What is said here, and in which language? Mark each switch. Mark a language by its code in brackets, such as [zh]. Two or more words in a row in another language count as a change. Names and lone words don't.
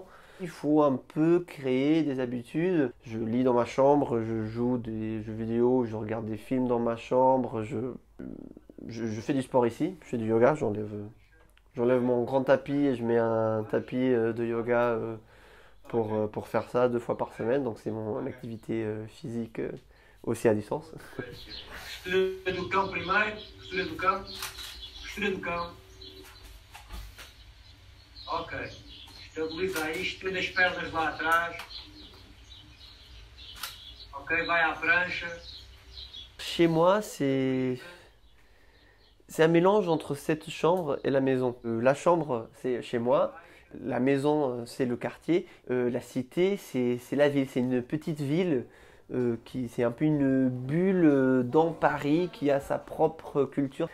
[fr] Il faut un peu créer des habitudes. Je lis dans ma chambre, je joue des jeux vidéo, je regarde des films dans ma chambre, je fais du sport ici, je fais du yoga, j'enlève mon grand tapis et je mets un tapis de yoga pour faire ça 2 fois par semaine. Donc c'est mon activité physique aussi à distance. [pt] Postura do cão primeiro, postura do cão, postura do cão. Ok. Estabiliza isto, põe as pernas lá atrás. Ok, vai à prancha. [fr] Chez moi, c'est un mélange entre cette chambre et la maison. La chambre, c'est chez moi. La maison, c'est le quartier. La cité, c'est la ville. C'est une petite ville c'est un peu une bulle dans Paris qui a sa propre culture.